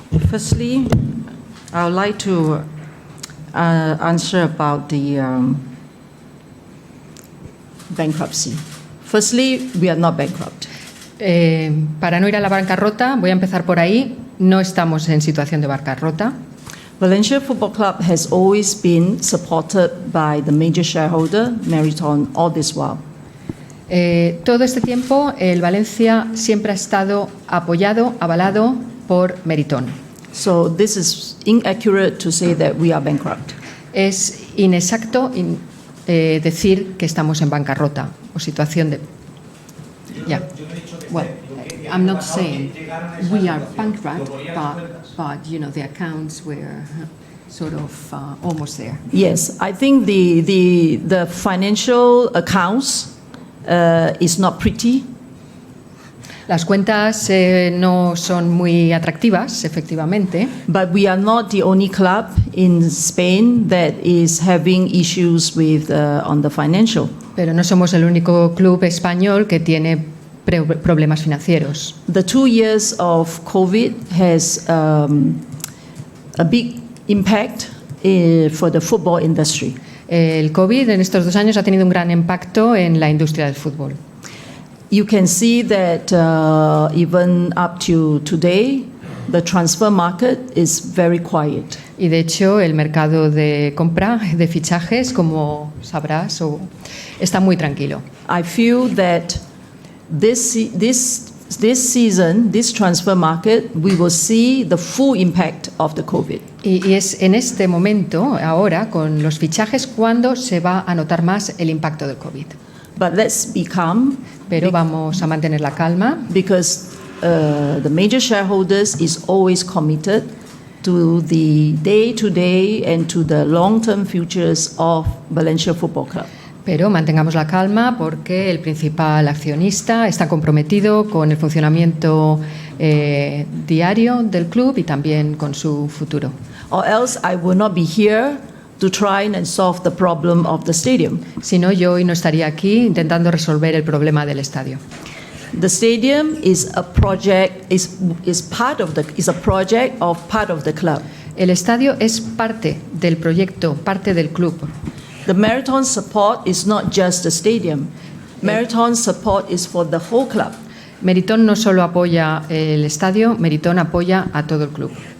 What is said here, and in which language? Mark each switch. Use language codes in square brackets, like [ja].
[en] Firstly, I would like to answer about the bankruptcy. Firstly, we are not bankrupt. [es] Para no ir a la bancarrota, voy a empezar por ahí. no estamos en situación de bancarrota. [en] Valencia Football Club has always been supported by the major shareholder, Meriton, all this while. [es] Todo este tiempo el Valencia siempre ha estado apoyado, avalado por Meriton. [en] So this is inaccurate to say that we are bankrupt. [es] Es inexacto decir que estamos en bancarrota o situación de... [en] Yeah. Well, I'm not saying we are bankrupt, but you know, the accounts were sort of almost there. Yes, I think the financial accounts is not pretty. [es] Las cuentas no son muy atractivas, efectivamente. [en] But we are not the only club in Spain that is having issues with on the financial. [es] Pero no somos el único club español que tiene problemas financieros. [en] The 2 years of COVID has a big impact for the football industry. [es] El COVID en estos 2 años ha tenido un gran impacto en la industria del fútbol. [en] You can see that even up to today, the transfer market is very quiet. [es] Y de hecho el mercado de compra de fichajes, como sabrás, está muy tranquilo. [en] I feel that this season, this transfer market, we will see the full impact of the COVID. [es] Y es en este momento, ahora, con los fichajes, cuando se va a notar más el impacto del COVID. [en] But let's be calm. [es] Pero vamos a mantener la calma. [en] Because the major shareholders is always committed to the day-to-day and to the long-term futures of Valencia Football Club. [es] Pero mantengamos la calma porque el principal accionista está comprometido con el funcionamiento diario del club y también con su futuro. [en] Or else I will not be here to try and solve the problem of the stadium. [es] Si no, yo hoy no estaría aquí intentando resolver el problema del estadio. [en] The stadium is a project, is a project of part of the club. [es] El estadio es parte del proyecto, parte del club. [en] The Meriton support is not just the stadium. Meriton support is for the whole club. [es] Meriton no solo apoya el estadio, Meriton apoya a todo el club.